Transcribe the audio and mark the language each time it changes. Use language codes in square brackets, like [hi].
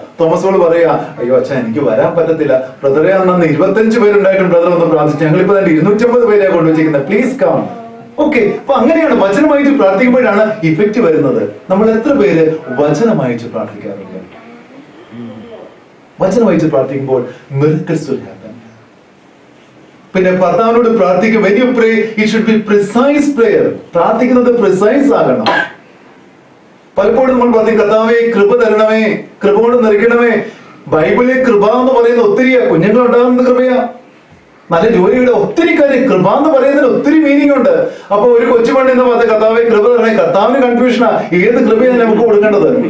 [ml] Thomas Paul പറയാ, അയ്യോ അച്ഛാ എനിക്ക് വരാൻ പറ്റത്തില്ല, ബ്രദറെ അന്ന് 25 പേരുണ്ടായിട്ടും ബ്രദർ ഒന്ന് പ്രാർത്ഥിച്ചു, ഞങ്ങളിപ്പോ 250 പേരെ കൊണ്ടുവച്ചിരിക്കുന്നത്, [en] Please come. [ml] ഓക്കെ, അപ്പൊ അങ്ങനെയാണ് വചനമായിട്ട് പ്രാർത്ഥിക്കുമ്പോഴാണ് ഇഫക്റ്റ് വരുന്നത്. നമ്മൾ എത്ര പേര് വചനമായിട്ട് പ്രാർത്ഥിക്കാറുണ്ട്? വചനമായിട്ട് പ്രാർത്ഥിക്കുമ്പോൾ [en] Miracles will happen. [ml] പിന്നെ ഭർത്താവിനോട് പ്രാർത്ഥിക്കും, [en] when you pray it should be precise prayer. [ml] പ്രാർത്ഥിക്കുന്നത് പ്രിസൈസ് ആകണം. പലപ്പോഴും നമ്മൾ പറയും, കർത്താവേ കൃപ തരണമേ, കൃപ കൊണ്ട് നിറയ്ക്കണമേ. ബൈബിളിൽ കൃപ എന്ന് പറയുന്നത് ഒത്തിരിയാ. കുഞ്ഞുങ്ങൾ ഉണ്ടാകുന്നത് കൃപയാ, നല്ല ജോലിയുടെ ഒത്തിരി കാര്യം. കൃപ എന്ന് പറയുന്നതിന് ഒത്തിരി മീനിങ് ഉണ്ട്. അപ്പൊ ഒരു കൊച്ചുപണി എന്ന് പറഞ്ഞ കർത്താവെ കൃപ തരണേ, കർത്താവിന് കൺഫ്യൂഷനാ, ഏത് കൃപയാണ് നമുക്ക് കൊടുക്കേണ്ടത്?